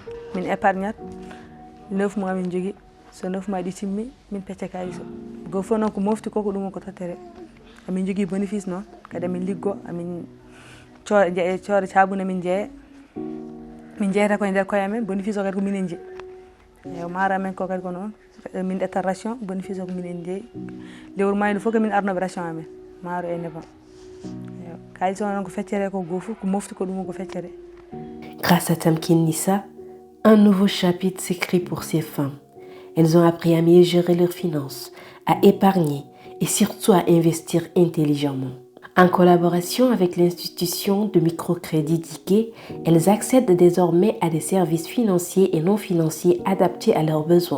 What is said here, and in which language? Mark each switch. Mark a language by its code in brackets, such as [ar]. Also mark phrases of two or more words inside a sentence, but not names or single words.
[ff] min épargnat 9 mois min jogui so 9 mois ɗi timmi min pecca kalis o go fof noon ko mofti koko ɗum ko tottere amin jogui bénéfice noon kadi amin liggo amin coore cabune min jeeya min jeeyata koye nder koye amen bénéfice o kadi ko minen jeeyi eyi maaro amen ko kadi ko noon min ƴetta ration bénéfice o ko minen jeeyi lewru maydu fof kamin arnoɓe ration amen maaro e nebam kalis o noon ko feccere ko goo fof ko mofti ko ɗum ko feccere. [fr] Grâce à Tamkin Nissa, un nouveau chapitre s'écrit pour ces femmes. Elles ont appris à mieux gérer leurs finances, à épargner et surtout à investir intelligemment. En collaboration avec l'institution de microcrédit Diké, elles accèdent désormais à des services financiers et non financiers adaptés à leurs besoins.